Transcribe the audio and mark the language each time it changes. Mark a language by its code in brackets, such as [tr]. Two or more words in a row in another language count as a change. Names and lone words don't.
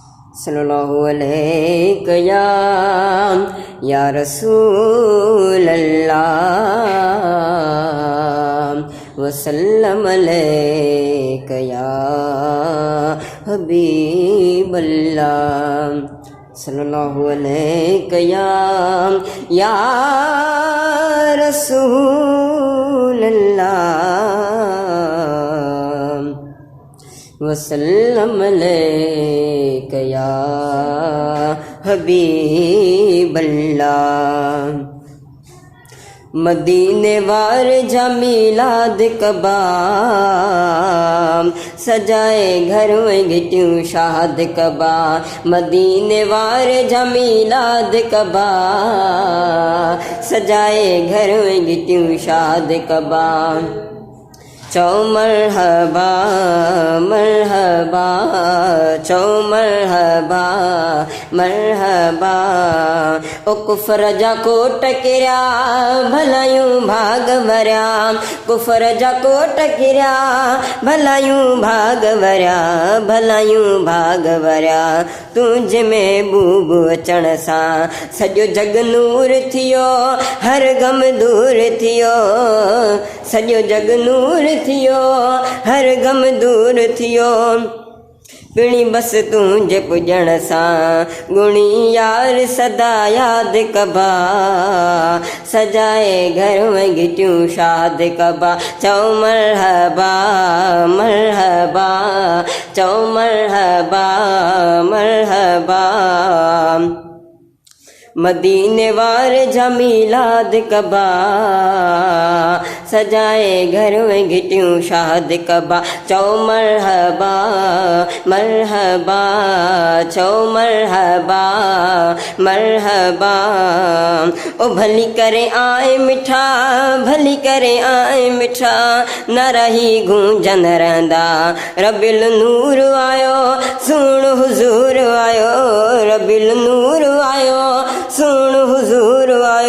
[ar] صلى الله عليه يا رسول الله وسلم عليك يا حبيب الله صلى الله عليه يا رسول الله وسلم عليك يا حبيب الله. [sd] मदीने वार जा मीलाद कबा सजाए घर में गिटियूं शाद कबा। मदीने वार जा मीलाद कबा सजाए घर में गिटियूं शाद कबा। चौ मरहबा मरहबा चौ मरहबा मरहबा। ओ कुफर जा कोट किरिया भलायूं भाग भरिया। कुफर जा कोट किरिया भलायूं भाग भरिया भलायूं भाग भरिया। तुंहिंजे महबूब अचण सां सॼो जग नूर थियो हर गम दूर थियो। सॼो जग नूर थियो हर गम दूर थियो। पिणी बस तुंहिंजे पुॼण सां गुणी यार सदा याद कबा सजाए घर में गिटियूं शाद कबा। चौ मरहबा मरहबा चौ मरहबा मरहबा। मदीने वार जा मीलाद कबा सजाए घर में गिटियूं शाद कबा। चौ मरहबा मरहबा चौ मरहबा मरहबा। ओ भली करे आए मिठा भली करे आए मिठा न रही गूंजन रहंदा। रबिल नूर आयो सुण हुजूर आयो रबिल नूर आयो सुण हुजूर आयो।